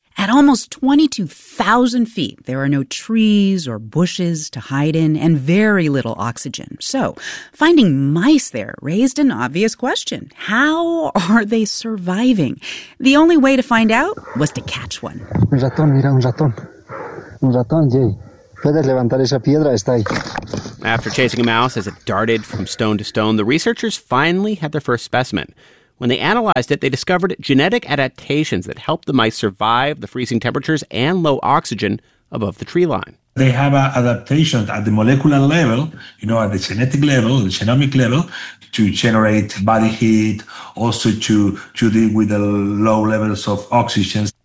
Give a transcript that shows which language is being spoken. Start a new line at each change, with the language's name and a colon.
English: At almost 22,000 feet, there are no trees or bushes to hide in and very little oxygen. So finding mice there raised an obvious question. How are they surviving? The only way to find out was to catch one.
Spanish: Un ratón, mira, un ratón. Un ratón, Jay. Puedes levantar esa piedra, está ahí.
English: After chasing a mouse as it darted from stone to stone, the researchers finally had their first specimen. When they analyzed it, they discovered genetic adaptations that helped the mice survive the freezing temperatures and low oxygen above the tree line. They have adaptations at the molecular level, you know, at the genetic level, the genomic level, to generate body heat, also to deal with the low levels of oxygen.